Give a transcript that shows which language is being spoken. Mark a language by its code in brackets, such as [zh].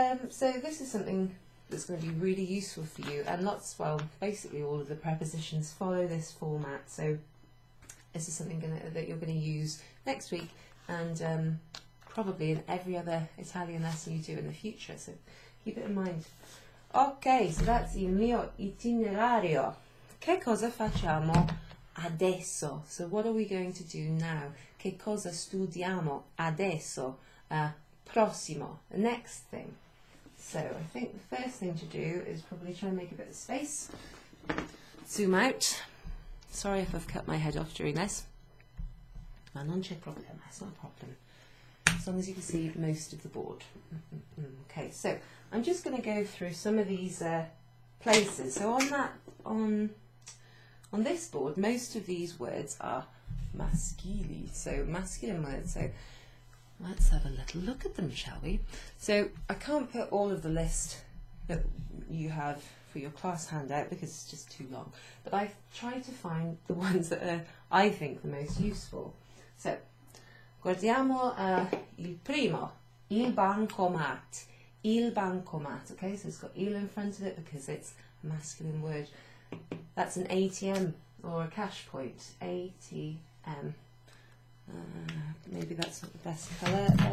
[en] So this is something that's going to be really useful for you, and well, basically all of the prepositions follow this format, so this is something that you're going to use next week, and probably in every other Italian lesson you do in the future, so keep it in mind. Ok, so that's [it] il mio itinerario. Che cosa facciamo adesso. [en] So what are we going to do now? [it] Che cosa studiamo adesso? [en] Prossimo, the next thing. So I think the first thing to do is probably try and make a bit of space. Zoom out. Sorry if I've cut my head off during this. [it] Ma non c'è problema, [en] it's not a problem. As long as you can see most of the board. Okay, so I'm just going to go through some of these places. So on this board, most of these words are maschili, so masculine words. So let's have a little look at them, shall we? So I can't put all of the list that you have for your class handout because it's just too long. But I've tried to find the ones that are, I think, the most useful. [it] So, guardiamo il primo, il bancomat. [en] Il bancomat, okay, so it's got il in front of it because it's a masculine word. That's an ATM or a cash point. ATM. Maybe that's not the best colour.